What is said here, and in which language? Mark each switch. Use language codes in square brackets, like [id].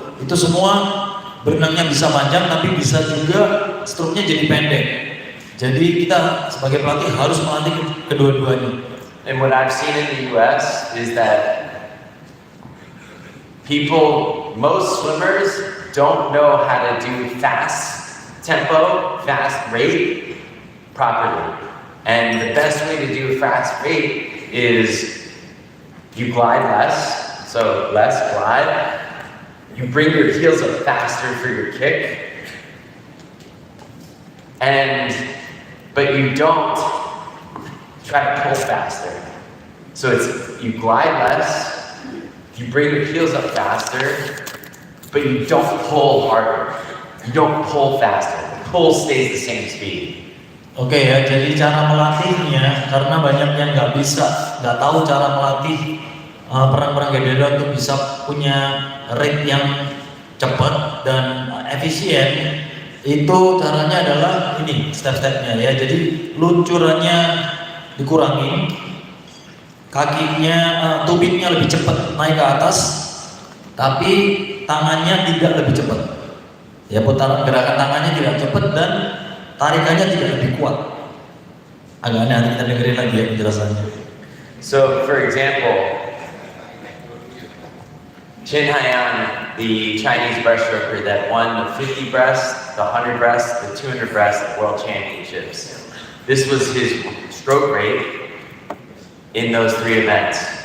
[id] Itu semua berenangnya bisa panjang, tapi bisa juga stroke-nya jadi pendek. Jadi kita sebagai pelatih harus melatih kedua-duanya. [en] And what I've seen in the US is that most swimmers don't know how to do fast tempo, fast rate properly. And the best way to do a fast rate is you glide less, so less glide. You bring your heels up faster for your kick. But you don't try to pull faster. So it's, you glide less, you bring your heels up faster, but you don't pull harder. You don't pull faster. The pull stays the same speed. [id] Oke ya, jadi cara melatihnya, karena banyak yang nggak tahu cara melatih perang-perang gede untuk bisa punya rate yang cepat dan efisien. Itu caranya adalah ini step-stepnya ya. Jadi luncurannya dikurangi, kakinya, tubingnya lebih cepat naik ke atas, tapi tangannya tidak lebih cepat. Ya, putaran gerakan tangannya tidak cepat dan tarikannya tidak lebih kuat. Agak aneh, nanti kita dengerin lagi ya penjelasannya. [en] So, for example, Chin Haiyan, the Chinese breaststroker that won the 50 breast, the 100 breast, the 200 breast at World Championships. This was his stroke rate in those 3 events.